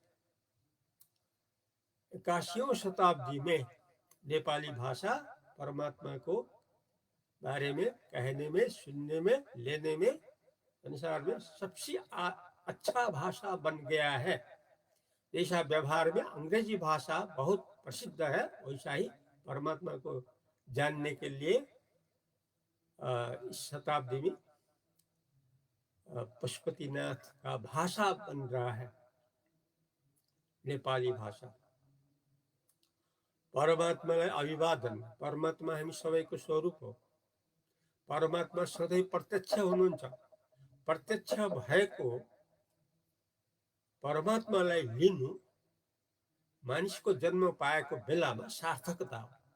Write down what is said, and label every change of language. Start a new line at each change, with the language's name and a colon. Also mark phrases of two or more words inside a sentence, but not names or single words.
Hindi: 81वीं शताब्दी में नेपाली भाषा परमात्मा को बारे में कहने में, सुनने में, लेने में, संसार में सबसे अच्छा भाषा बन गया है। जैसा व्यवहार में अंग्रेजी भाषा बहुत प्रसिद्ध है, वैसा ही परमात्मा को जानने के लिए इस शताब्दी में पशुपतिनाथ का भाषा बन रहा है नेपाली भाषा।
Nepali: परमात्मालाई अभिवादन। परमात्मा हामी सबैको स्वरूप हो। परमात्मा सधैँ प्रत्यक्ष हुनुहुन्छ। प्रत्यक्ष भएको परमात्मालाई लिनु मानिसको जन्म पाएको बेलामा सार्थकता हो।